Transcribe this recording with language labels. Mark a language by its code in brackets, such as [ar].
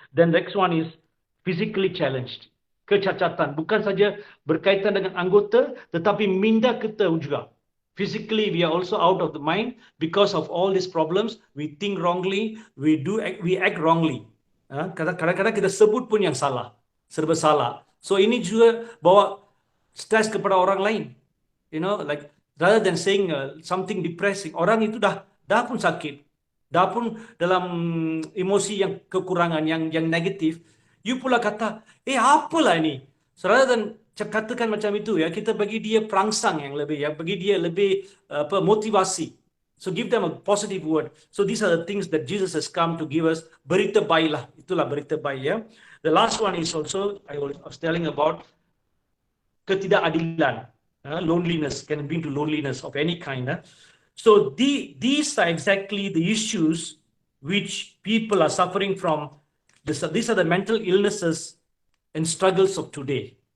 [en] Then next one is physically challenged. [ms] Kecacatan. Bukan saja berkaitan dengan anggota, tetapi minda kita juga. [en] Physically, we are also out of the mind because of all these problems. We think wrongly, we act wrongly. [ms] Kadang-kadang kita sebut pun yang salah, serba salah. So ini juga bawa stres kepada orang lain. [en] Like rather than saying something depressing, [ms] orang itu dah pun sakit, dah pun dalam emosi yang kekurangan, yang negatif. You pula kata, apalah ini? [en] So rather than [ms] katakan macam itu ya, kita bagi dia perangsang yang lebih, bagi dia lebih motivasi. [en] So give them a positive word. So these are the things that Jesus has come to give us. [ms] Berita baiklah, itulah berita baik ya. [en] The last one is also I was telling about ketidakadilan. Loneliness can bring to loneliness of any kind. So these are exactly the issues which people are suffering from. These are the mental illnesses and struggles of today.